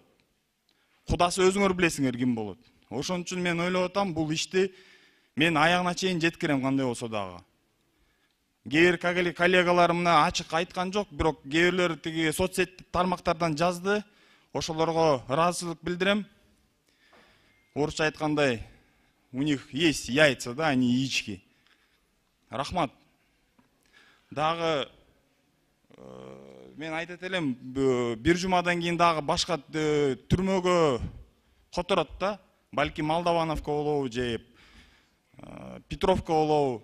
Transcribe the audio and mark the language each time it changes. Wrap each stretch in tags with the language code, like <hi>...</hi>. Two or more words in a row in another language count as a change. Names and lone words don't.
<ky>Кудасы өзүңөр билесиңер ким болот. Ошон үчүн мен ойлоп атам, бул ишти мен аягына чейин жеткирем кандай болсо дагы. Кээ бир коллегаларым мына ачык айткан жок, бирок кээ бирлер тиги соцсет тармактардан жазды. Ошолорго ыраазычылык билдирем. Орусча айткандай,</ky> <ru>у них есть яйца, да, они яички.</ru> <ky>Рахмат. Дагы мен айтат элем, бир жумадан кийин дагы башка түрмөгө которот да. Балки Молдовановко болобу же Петровко болобу.</ky>